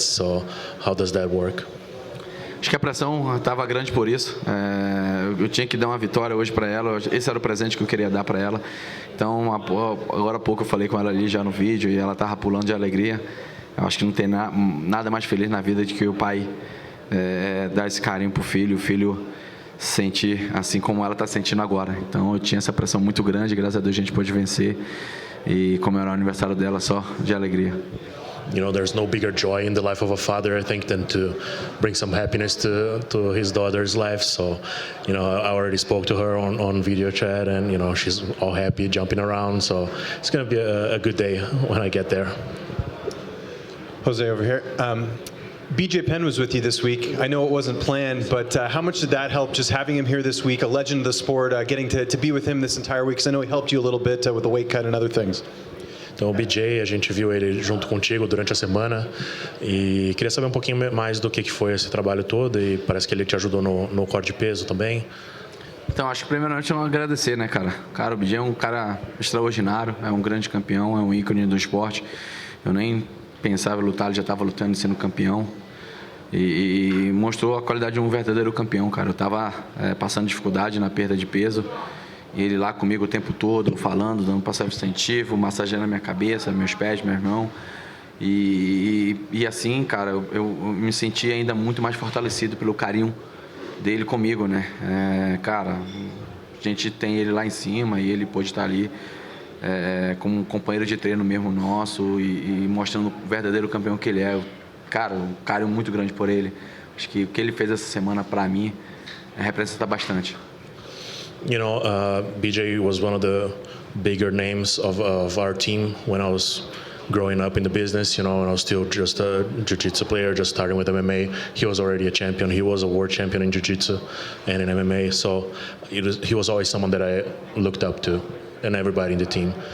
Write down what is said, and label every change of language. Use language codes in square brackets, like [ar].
[en] So how does that work? [pt] Acho que a pressão estava grande por isso. Eu tinha que dar uma vitória hoje para ela. Esse era o presente que eu queria dar para ela. Então, agora há pouco eu falei com ela ali já no vídeo e ela estava pulando de alegria. Eu acho que não tem nada mais feliz na vida de que o pai dar esse carinho pro filho, o filho sentir assim como ela está sentindo agora. Então, eu tinha essa pressão muito grande. Graças a Deus a gente pôde vencer e comemorar o aniversário dela só de alegria. [en] There's no bigger joy in the life of a father, I think, than to bring some happiness to his daughter's life. So, I already spoke to her on video chat, and, she's all happy, jumping around. So it's going to be a good day when I get there. Jose, over here. BJ Penn was with you this week. I know it wasn't planned, but how much did that help, just having him here this week, a legend of the sport, getting to be with him this entire week? Because I know he helped you a little bit with the weight cut and other things. [pt] Então, o BJ, a gente viu ele junto contigo durante a semana e queria saber um pouquinho mais do que foi esse trabalho todo, e parece que ele te ajudou no corte de peso também. Então, acho que primeiramente eu agradecer, né, cara? Cara, o BJ é um cara extraordinário, é um grande campeão, é um ícone do esporte. Eu nem pensava em lutar, ele já estava lutando e sendo campeão. e mostrou a qualidade de um verdadeiro campeão, cara. Eu estava passando dificuldade na perda de peso, e ele lá comigo o tempo todo, falando, dando passo substantivo, massageando a minha cabeça, meus pés, minhas mãos. E assim, cara, eu me senti ainda muito mais fortalecido pelo carinho dele comigo, né? Cara, a gente tem ele lá em cima e ele pôde estar ali como um companheiro de treino mesmo nosso e mostrando o verdadeiro campeão que ele é. Cara, um carinho muito grande por ele. Acho que o que ele fez essa semana para mim representa bastante. [en] You know, BJ was one of the bigger names of our team when I was growing up in the business, you know, and I was still just a jiu-jitsu player, just starting with MMA. He was already a champion. He was a world champion in jiu-jitsu and in MMA. So he was always someone that I looked up to, and everybody in the team.